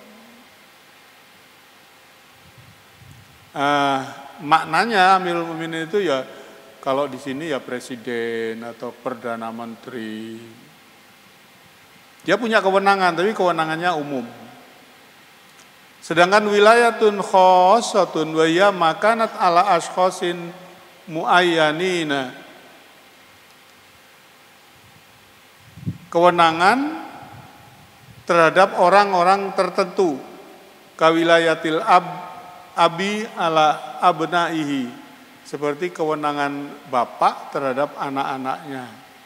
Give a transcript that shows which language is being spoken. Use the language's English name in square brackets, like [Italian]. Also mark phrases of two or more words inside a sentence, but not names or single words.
[Indonesian] Maknanya [Arabic] أمير المؤمنين [Indonesian] itu ya, kalau di sini ya presiden atau perdana menteri. Dia punya kewenangan, tapi kewenangannya umum. [Arabic] Sedangkan ولاية خاصة وهي ما كانت على أشخاص معينين, [Indonesian] kewenangan terhadap orang-orang tertentu. [Arabic] كولاية الأب على أبنائه, [Indonesian] seperti kewenangan bapak terhadap anak-anaknya.